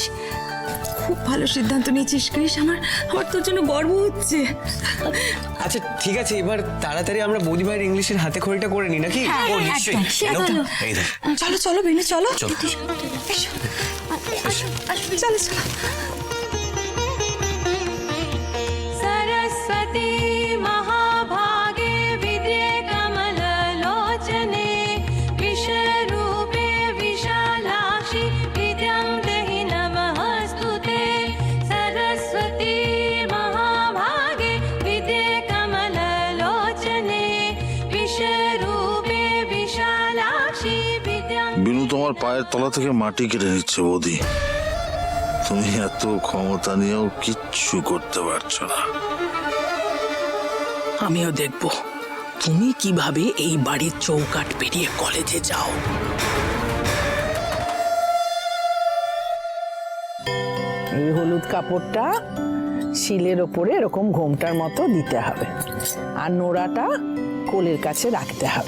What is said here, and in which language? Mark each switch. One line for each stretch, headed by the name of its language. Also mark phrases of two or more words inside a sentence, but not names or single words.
Bangla: খুব ভালো সিদ্ধান্ত নিয়েছিস কৃষ। আমার তোর জন্য গর্ব হচ্ছে। আচ্ছা ঠিক আছে, এবার তাড়াতাড়ি আমরা বৌদি ভাইয়ের ইংলিশের হাতে খড়িটা করে নিই নাকি? ও নিশ্চয়ই। এই দেখ, চলো বেনু, চলো। চল। চলো।
Sanskrit: सरस्वती महाभागे विद्ये कमललोचने विश्वरूपे विशालाक्षि विद्यां देहि नमस्तुते। सरस्वती महाभागे विद्ये कमललोचने विश्वरूपे विशालाक्षि विद्यां।
Bangla: বিনু তোমার পায়ের তলা থেকে মাটি কেটে নিচ্ছে বৌদি। তুমি এত ক্ষমতা নিয়েও কিচ্ছু করতে পারছো না। আমিও দেখব তুমি কিভাবে এই বাড়ির চৌকাঠ পেরিয়ে কলেজে যাও। এই হলুদ কাপড়টা শিলের ওপরে এরকম ঘোমটার মতো দিতে হবে, আর নোড়াটা কোলের কাছে রাখতে হবে।